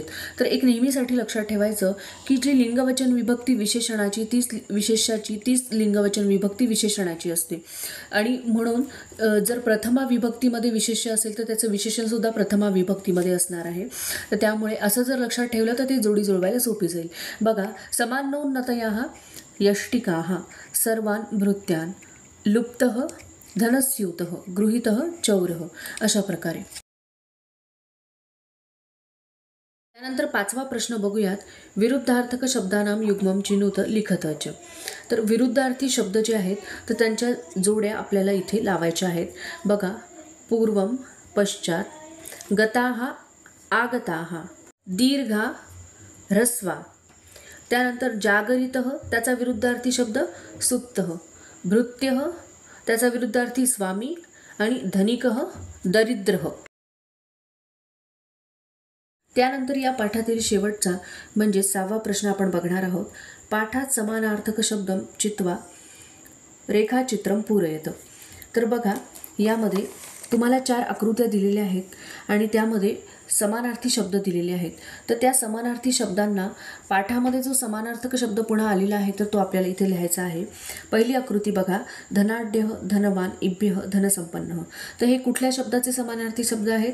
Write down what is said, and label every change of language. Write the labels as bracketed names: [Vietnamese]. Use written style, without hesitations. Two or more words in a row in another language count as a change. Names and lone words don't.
[Marathi] तर एक नेहमीसाठी लक्षात ठेवायचं की जी लिंगवचन विभक्ती विशेषणाची तीच विशेष्याची तीच लिंगवचन विभक्ती विशेषणाची असते. आणि म्हणून जर प्रथमा विभक्तीमध्ये विशेष्य असेल तर त्याचं विशेषण सुद्धा प्रथमा विभक्तीमध्ये असणार आहे. तर त्यामुळे असं जर लक्षात ठेवलं तर ती जोडी जुळवायला सोपी जाईल. बघा, [Sanskrit] समानोन्नतयाः यष्टिकाः सर्वान् भृत्यान् लुप्तः धनस्यूतः गृहीतः चौरः [Marathi] अशा प्रकारे. त्यानंतर पाचवा प्रश्न बघूयात. [Sanskrit] विरुद्धार्थक शब्दानां युग्मं चिनुत लिखत च. [Marathi] तर विरुद्धार्थी शब्द जे आहेत तर त्यांच्या जोड्या आपल्याला इथे लावायच्या आहेत. बघा, [Sanskrit] पूर्वम पश्चात, गताः आगताः, दीर्घा ह्रस्वा. [Marathi] त्यानंतर जागरितः त्याचा विरुद्धार्थी शब्द सुप्तः, भृत्यः त्याचा विरुद्धार्थी स्वामी आणि [Sanskrit] धनिकः दरिद्रः. [Marathi] त्यानंतर या पाठातील शेवटचा म्हणजे 6वा प्रश्न आपण बघणार आहोत. [Sanskrit] पाठात समानार्थक शब्दम चित्वा रेखाचित्रम पूरयत. [Marathi] तर बघा, यामध्ये तुम्हाला 4 आकृत्या दिलेल्या आहेत आणि त्यामध्ये समानार्थी शब्द दिलेले आहेत. तर त्या समानार्थी शब्दांना पाठामध्ये जो समानार्थक शब्द पुन्हा आलेला आहे तर तो आपल्याला इथे लिहायचा आहे. पहिली आकृती बघा. [Sanskrit] धनाढ्यः धनवान इभ्यः धनसंपन्नः. [Marathi] तर हे कुठल्या शब्दाचे समानार्थी शब्द आहेत?